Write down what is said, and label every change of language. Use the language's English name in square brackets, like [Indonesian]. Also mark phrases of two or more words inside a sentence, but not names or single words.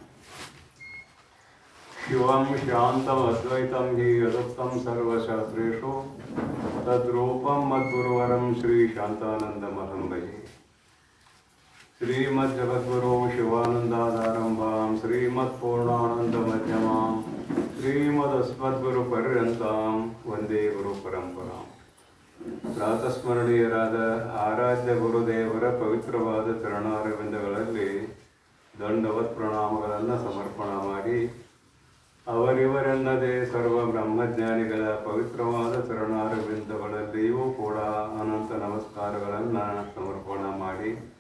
[Sanskrit] शिवं शान्तमद्वैतं हि यदुक्तं सर्वशास्त्रेषु तद्रूपं मद्गुरुवरं श्रीशान्तानन्दमहं भजे। श्रीमज्जगद्गुरो शिवानन्दादारम्भां श्रीमत्पूर्णानन्दमध्यमां श्रीमदस्मद्गुरुपर्यन्तां वन्दे गुरुपरम्पराम्। [Kannada] ಪ್ರಾತಸ್ಮರಣೀಯರಾದ ಆರಾಧ್ಯ ಗುರುದೇವರ ಪವಿತ್ರವಾದ ಚರಣಾರವಿಂದಗಳಲ್ಲಿ ದಂಡವತ್ ಪ್ರಣಾಮಗಳನ್ನು ಸಮರ್ಪಣ ಮಾಡಿ, ಅವರಿವರೆನ್ನದೇ ಸರ್ವ ಬ್ರಹ್ಮಜ್ಞಾನಿಗಳ ಪವಿತ್ರವಾದ ಚರಣಾರವಿಂದಗಳಲ್ಲಿಯೂ ಕೂಡ ಅನಂತ ನಮಸ್ಕಾರಗಳನ್ನು ಸಮರ್ಪಣ ಮಾಡಿ,